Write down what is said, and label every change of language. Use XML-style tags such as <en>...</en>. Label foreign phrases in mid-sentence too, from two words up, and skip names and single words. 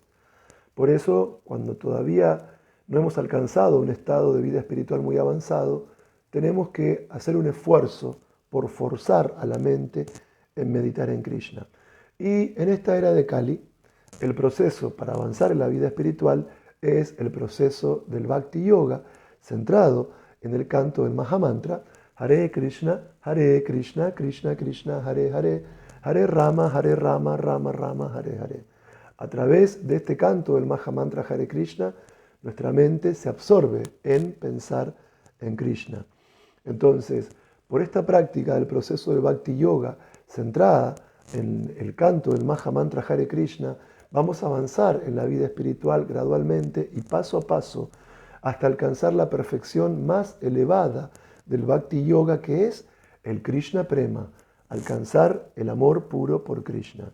<es>Por eso, cuando todavía no hemos alcanzado un estado de vida espiritual muy avanzado, tenemos que hacer un esfuerzo por forzar a la mente en meditar en Krishna. Y en esta era de Kali, el proceso para avanzar en la vida espiritual es el proceso del Bhakti Yoga, centrado en el canto del Mahamantra,</es> <sa>हरे कृष्ण, कृष्ण कृष्ण, हरे हरे, हरे राम, राम राम, हरे हरे.</sa> <es>A través de este canto del Mahamantra Hare Krishna, nuestra mente se absorbe en pensar en Krishna. Entonces, por esta práctica del proceso del Bhakti Yoga, centrada en el canto del Mahamantra Hare Krishna, vamos a avanzar en la vida espiritual gradualmente y paso a paso hasta alcanzar la perfección más elevada del Bhakti Yoga, que es el Krishna Prema, alcanzar el amor puro por Krishna.</es>